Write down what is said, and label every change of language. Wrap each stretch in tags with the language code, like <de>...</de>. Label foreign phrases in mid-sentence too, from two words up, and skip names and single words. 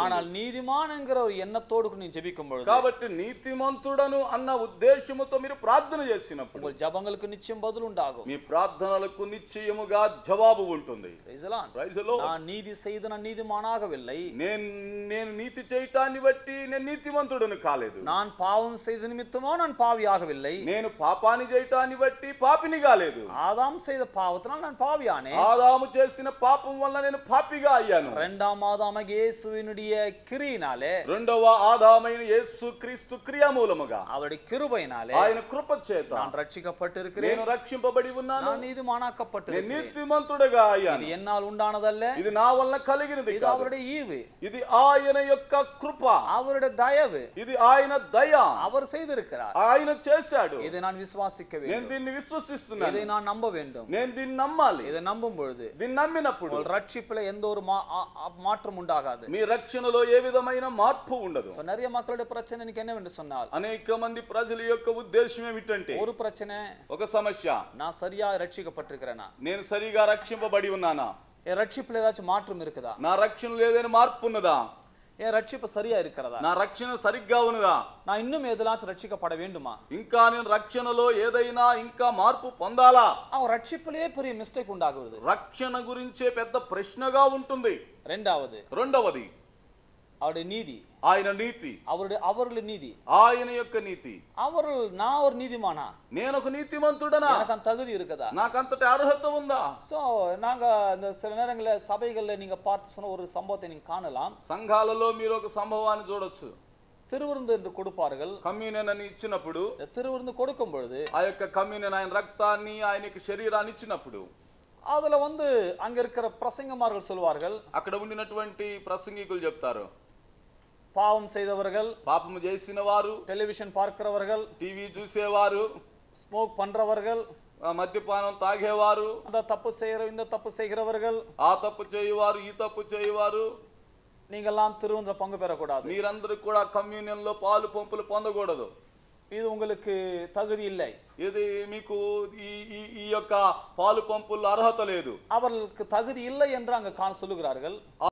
<ta>ஆனால் நீதிமான் என்கிற ஒரு எண்ணத்தோடு நீ ஜெபிக்கும் பொழுது,</ta> <te>కాబట్టి నీతిమంతుడను అన్న ఉద్దేశముతో మీరు ప్రార్థన చేసినప్పుడు</te> <ta>உங்கள் ஜெபங்களுக்கு நிச்சயம் பதில் உண்டாகும்.</ta> <te>మీ ప్రార్థనలకు నిశ్చయముగా జవాబు ఉంటుంది.</te> <en>Praise the Lord. Praise the Lord.</en> <ta>நான் நீதி செய்து நான் நீதிமானாகவில்லை.</ta> <te>నేను నీతి చేయటాన్ని బట్టి నేను నీతిమంతుడను కాలేదు.</te> <ta>நான் பாவம் செய்த நிமித்தமோ நான் பாவியாகவில்லை.</ta> <te>నేను పాపాన్ని చేయటాన్ని బట్టి పాపిని కాలేదు.</te> <ta>ஆதாம் செய்த பாவத்தினால் நான் பாவியானேன்.</ta> <te>ఆదాము చేసిన పాపం వల్ల నేను పాపిగా అయ్యాను.</te> <ta>இரண்டாம் ஆதாமாக இயேசுவினுடைய கிரியினாலே,</ta> <te>రెండవ ఆదామైన యేసు క్రీస్తు క్రియ మూలముగా,</te> <ta>அவருடைய கிருபையினாலே</ta> <te>ఆయన కృప చేత</te> <ta>நான் రక్షిக்கப்பட்டிருக்கிறேன்.</ta> <te>నేను రక్షింపబడి ఉన్నాను.</te> <ta>நான் நீதிமானாக்கப்பட்டிருக்கிறேன்.</ta> <te>నేను నీతిమంతుడగా అయ్యాను.</te> <ta>இது என்னால் உண்டானதல்ல,</ta> <te>ఇది నా వల్ల కలిగినది</te> <ta>இது</ta> <te>కాదు.</te> <ta>அவருடைய ஈவு,</ta> <te>ఇది ఆయన యొక్క కృప,</te> <ta>அவருடைய தயவு,</ta> <te>ఇది ఆయన దయ,</te> <ta>அவர் செய்திருக்கிறார்.</ta> <te>ఆయన చేశాడు.</te> <ta>இதை நான் விசுவாசிக்க</ta> <te>నేను</te> <ta>வேண்டும்.</ta> <te>దీన్ని విశ్వసిస్తున్నాను.</te> <ta>இதை நான் நம்ப வேண்டும்.</ta> <te>నేను దీన్ని నమ్మాలి.</te> <ta>இதை நம்பும் பொழுது</ta> <te>దీన్ని నమ్మినప్పుడు</te> <ta>உங்கள் ரட்சிப்புல எந்த ஒரு மாற்றம் உண்டாகாது.</ta> <te>మీ రక్షణలో ఏ విధమైన మార్పు ఉండదు.</te> <ta>So, நிறைய மக்களுடைய பிரச்சனை எனக்கு என்னவென்று சொன்னால்,</ta> <te>అనేక మంది ప్రజల యొక్క ఉద్దేశం ఏమిటంటే,</te> <ta>ஒரு பிரச்சனை,</ta> <te>ఒక సమస్య,</te> <ta>நான் சரியா ரட்சிக்கப்பட்டிருக்கிறேனா,</ta> <te>నేను సరిగా రక్షింపబడి ఉన్నానా,</te> <ta>என் ரட்சிப்புல ஏதாச்சும் மாற்றம் இருக்குதா,</ta> <te>నా రక్షణలో ఏదైనా మార్పు ఉన్నదా,</te> <ta>என் ரட்சிப்பு சரியா இருக்கிறதா,</ta> <te>నా రక్షణ సరిగ్గా ఉన్నదా,</te> <ta>நான் இன்னும் எதிலாச்சும் ரட்சிக்கப்பட வேண்டுமா,</ta> <te>ఇంకా నేను రక్షణలో ఏదైనా ఇంకా మార్పు పొందాలా.</te> <ta>அவன் ரட்சிப்புலயே பெரிய மிஸ்டேக் உண்டாகுது.</ta> <te>రక్షణ గురించే పెద్ద ప్రశ్నగా ఉంటుంది. రెండవది</te> <ta>அவருடைய நீதி,</ta> <te>ఆయన నీతి,</te> <ta>அவருடைய நீதி,</ta> <te>ఆయన యొక్క నీతి.</te> <ta>நான் ஒரு நீதிமானா,</ta> <te>నేను ఒక నీతిమంతుడనా,</te> <ta>எனக்கு அந்த தகுதி இருக்குதா,</ta> <te>నాకంతటి అర్హత ఉందా.</te> <ta>சோ நாங்க இந்த சில நேரங்களில் சபைகள்ல நீங்க பார்த்து சொன்ன ஒரு சம்பவத்தை நீங்க காணலாம்.</ta> <te>సంఘాలలో మీరు ఒక సంభవాన్ని చూడొచ్చు.</te> <ta>திருவிருந்து என்று கொடுப்பார்கள்.</ta> <te>కమ్యూనియన్ అని ఇచ్చినప్పుడు,</te> <ta>திருவிருந்து கொடுக்கும் பொழுது</ta> <te>ఆ యొక్క కమ్యూనియన్ ఆయన రక్తాన్ని ఆయనకి శరీరాన్ని ఇచ్చినప్పుడు</te> <ta>அதுல அங்க இருக்கிற பிரசங்கமார்கள் சொல்வார்கள்,</ta> <te>అక్కడ ఉండినటువంటి ప్రసంగికులు చెప్తారు,</te> <ta>பாவம் செய்தவர்கள்,</ta> <te>పాపము చేసిన వారు,</te> <ta>டெலிவிஷன் பார்க்கிறவர்கள்,</ta> <te>టీవీ చూసేవారు,</te> <ta>ஸ்மோக் பண்றவர்கள்,</ta> <te>మద్యపానం తాగేవారు,</te> <ta>அந்த தப்பு செய்யற இந்த தப்பு செய்கிறவர்கள்,</ta> <te>ఆ తప్పు చేయవారు, ఈ తప్పు చేయవారు,</te> <ta>நீங்கெல்லாம் திருவிருந்துல பங்கு பெறக்கூடாது.</ta> <te>మీరందరూ కూడా కమ్యూనియన్ లో పాలు పంపులు పొందకూడదు.</te> <ta>இது உங்களுக்கு தகுதி இல்லை.</ta> <te>ఇది మీకు ఈ యొక్క పాలు పంపుల్లో అర్హత లేదు.</te> <ta>அவர்களுக்கு தகுதி இல்லை என்று அங்க சொல்லுகிறார்கள்.</ta> <te>ఆ</te>